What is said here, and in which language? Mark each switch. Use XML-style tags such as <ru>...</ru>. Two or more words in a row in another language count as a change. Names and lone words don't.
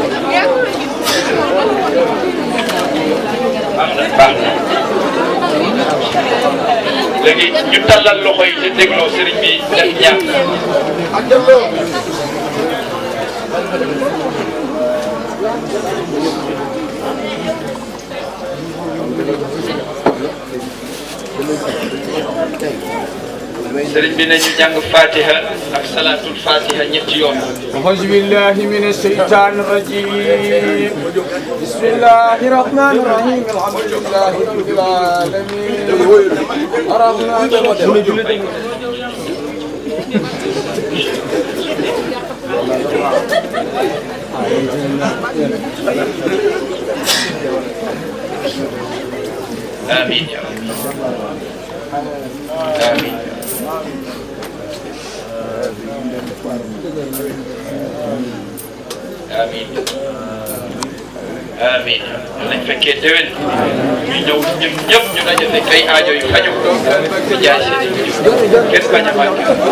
<wo>baax na léegi ñu tàllal loxo yi te dégloo sëriñ bi def ñaan sëriñ bi nañu jàng fatiha ak salatul fatiha ñetti yoon</wo> <ar>أعوذ بالله من الشيطان الرجيم بسم الله الرحمن الرحيم الحمد لله رب العالمين الرحمن الرحيم آمين يا رب آمين آمين آمين</ar> <wo>nañ fekkee déwén ñu ñëw ñun ñëpp ñu daje fekk ay aajo yu faju di jaay seen kenn bañ a manqué</wo>